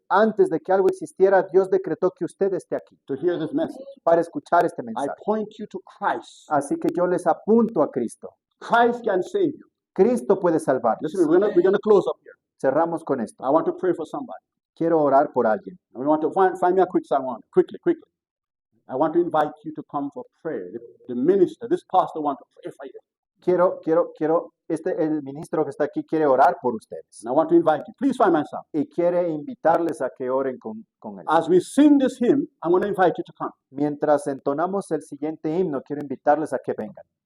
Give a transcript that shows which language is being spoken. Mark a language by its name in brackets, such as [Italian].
[Spanish] antes de que algo existiera, Dios decretó que usted esté aquí [English] to hear this message. [Spanish] para escuchar este [English] I [Spanish] mensaje. [English] point you to Christ. [Spanish] Así que yo les apunto a Cristo. [English] Christ can save you. [Spanish] Cristo puede salvarles. [English] Listen, we're gonna close up here. [Spanish] Cerramos con esto. [English] I want to pray for somebody. [Spanish] Quiero orar por alguien. [English] And we want to find me a quick song on it. Quickly. I want to invite you to come for prayer. The minister, this pastor want to pray for you. [Spanish] El ministro que está aquí quiere orar por ustedes. [English] And I want to invite you. Please find my song. [Spanish] Y quiere invitarles a que oren con él. [English] As we sing this hymn, I'm going to invite you to come. [Spanish] Mientras entonamos el siguiente himno, quiero invitarles a que vengan.